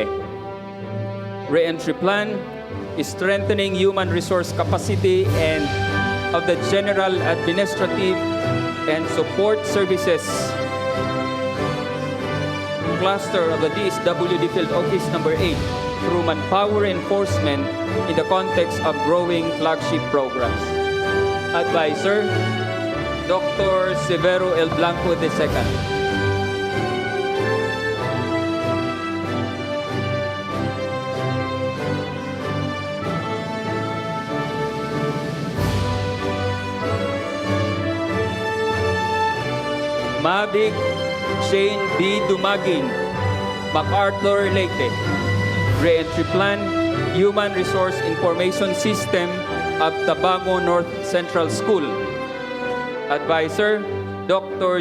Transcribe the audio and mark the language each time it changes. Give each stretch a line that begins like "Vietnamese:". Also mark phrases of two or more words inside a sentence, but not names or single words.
English: Re-entry plan is strengthening human resource capacity and of the general administrative and support services cluster of the DSWD Field Office Number 8 through manpower enforcement in the context of growing flagship programs. Advisor, Dr. Severo L. Blanco II. Mavic Shane B. Dumagin, MacArthur, Leyte. Re-entry plan, Human Resource Information System of Tabango North Central School. Advisor, Dr.